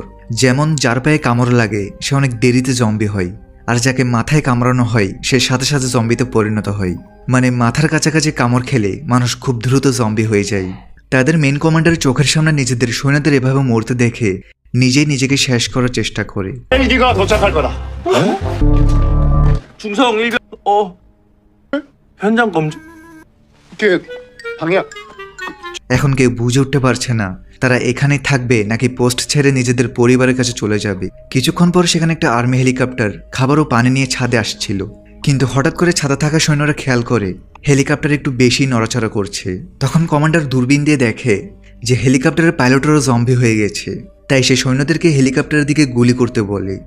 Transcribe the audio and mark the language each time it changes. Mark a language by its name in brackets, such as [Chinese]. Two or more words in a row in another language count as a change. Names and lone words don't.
[Bangla] যেমন যার পায়ে কামড় লাগে সে অনেক দেরিতে জম্বি হয়, আর যাকে মাথায় কামড়ানো হয় সে সাথে সাথে জম্বিতে পরিণত হয়। মানে মাথার কাছাকাছি কামড় খেলে মানুষ খুব দ্রুত জম্বি হয়ে যায়। তাদের [English] main commander [Bangla] চোখের সামনে নিজেদের সৈন্যদের এভাবে মরতে দেখে নিজেই নিজেকে শেষ করার চেষ্টা করে। [Korean] 헬기가 도착할 거다. 중성 일병 현장 검증. 그 방향 [Bangla] এখন কেউ বুঝে উঠতে পারছে না তারা এখানে থাকবে নাকি পোস্ট ছেড়ে নিজেদের পরিবারের কাছে চলে যাবে। কিছুক্ষণ পর সেখানে একটা [English] army helicopter [Bangla] খাবার ও পানি নিয়ে ছাদে আসছিল, কিন্তু হঠাৎ করে ছাদে থাকা সৈন্যরা খেয়াল করে হেলিকপ্টার একটু বেশি নড়াচড়া করছে। তখন কমান্ডার দূরবীন দিয়ে দেখে যে হেলিকপ্টারের পাইলটেরও জম্বি হয়ে গেছে, তাই সে সৈন্যদেরকে হেলিকপ্টারের দিকে গুলি করতে বলে।